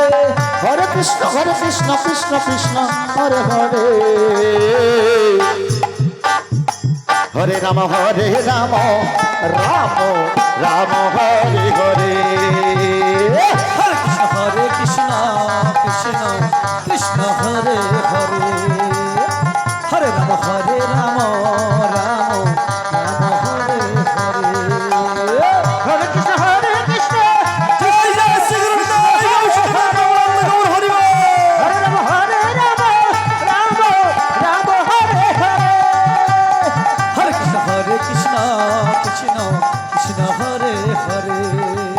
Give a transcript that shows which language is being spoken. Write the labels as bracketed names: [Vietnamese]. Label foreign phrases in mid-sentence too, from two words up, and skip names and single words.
[Sanskrit] হরে কৃষ্ণ কৃষ্ণ হরে হরে, হরে রাম রাম রাম হরে হরে, হরে কৃষ্ণ কৃষ্ণ কৃষ্ণ হরে হরে, হরে রাম রাম রাম হরে হরে, হরে কৃষ্ণ [Bangla] জয় জয় শ্রী গুরুদেব, জয় শ্রী গৌর হরি বল। [Sanskrit] হরে রাম রাম রাম হরে হরে, হরে কৃষ্ণ কৃষ্ণ কৃষ্ণ হরে হরে।